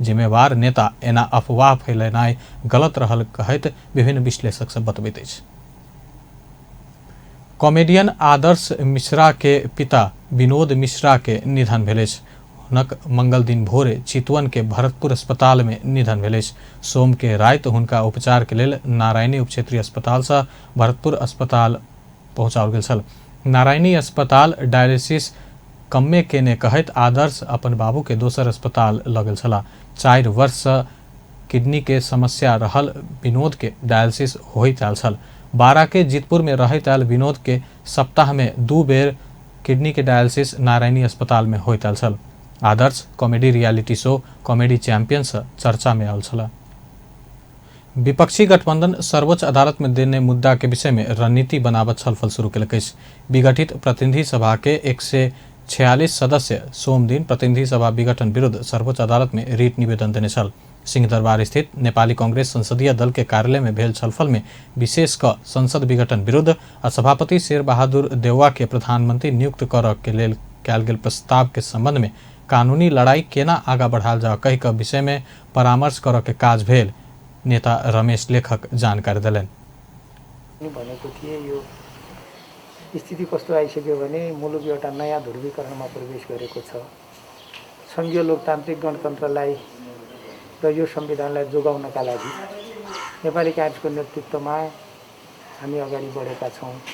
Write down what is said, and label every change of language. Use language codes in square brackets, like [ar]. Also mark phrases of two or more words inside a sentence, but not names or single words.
[mai] जिम्मेवार नेता एना अफवाह फैलेनाइ गलत रहल कहैत विभिन्न विश्लेषक सब बतबैत अछि। कॉमेडियन आदर्श मिश्रा के पिता विनोद मिश्रा के निधन भेल अछि। हुनक मंगल दिन भोरे चितवन के भरतपुर अस्पताल में निधन भेल अछि। सोम के राति हुनका उपचार के लेल नारायणी उपक्षेत्रीय अस्पताल से भरतपुर अस्पताल पहुंचाओल गेल छल। नारायणी अस्पताल डायलिसिस कम्मे केने कहैत आदर्श अपन बाबू के दोसर अस्पताल लऽ गेल छलाह। 4 वर्ष से किडनी के समस्या रहल विनोद के डायलिसिस होइत आयल छल। 12 के जीतपुर में रहैत आयल विनोद के सप्ताह में 2 बेर किडनी के डायलिसिस नारायणी अस्पताल में होइत आयल छल। आदर्श कॉमेडी रियलिटी शो कॉमेडी चैंपियन से चर्चा में आयल छल। विपक्षी गठबंधन सर्वोच्च अदालत में देने मुद्दा के विषय में रणनीति बनावत छलफल शुरू केलक अछि। विघटित प्रतिनिधि सभा के 146 सदस्य सोम दिन प्रतिनिधि सभा विघटन विरुद्ध सर्वोच्च अदालत में रिट निवेदन देने छल। सिंहदरबार स्थित नेपाली कांग्रेस संसदीय दल के कार्यालय में भेल छलफल में विशेष क संसद विघटन विरुद्ध आ सभापति शेरबहादुर देउवा के प्रधानमंत्री नियुक्त करऽ के लेल कयल गेल प्रस्ताव के संबंध में कानूनी लड़ाई केना आगा बढ़ाल जाओ कहि कऽ विषय में परामर्श करऽ के काज भेल नेता रमेश लेखक जानकारी देलनि। [ne] भनेको थिए यो स्थिति कस्तो आइसक्यो भने मुलुक एउटा नयाँ ध्रुवीकरणमा प्रवेश गरेको छ। संघीय लोकतान्त्रिक गणतन्त्रलाई र यो संविधानलाई जोगाउनका लागि नेपाली कांग्रेसको नेतृत्वमा हामी अगाडि बढेका छौँ।